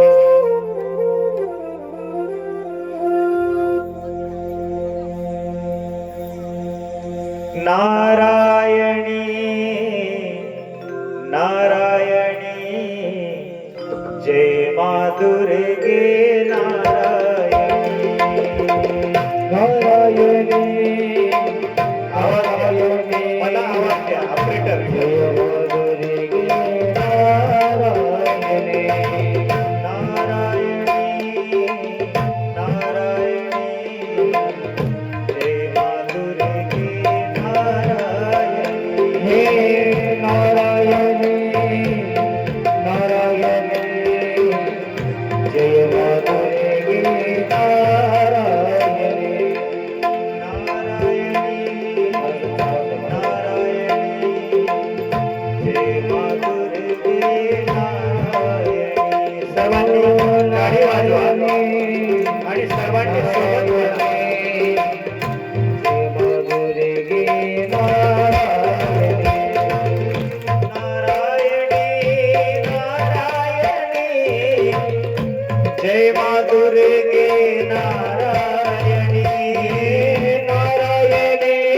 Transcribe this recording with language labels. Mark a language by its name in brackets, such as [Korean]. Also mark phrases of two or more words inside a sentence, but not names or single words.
[Marathi] नारायणी नारायणी [Hindi] जय मां दुर्गे [Marathi] नारायणी नारायणी नारायणी मला आवाज द्या ऑपरेटर [Hindi] जय मां दुर्गे नारायणी नारायणी नारायणी जय मां दुर्गे नारायणी हे नारायणी नारायणी जय मां दुर्गे नारायणी नारायणी नारायणी जय मां दुर्गे नारायणी। [Marathi] सर्वांनी गाडी वाजवा आणि सर्वांनी सोबत बोला [Hindi] जय मां दुर्गे [Marathi] नारायणी नारायणी नारायणी जय मां दुर्गे नारायणी नारायणी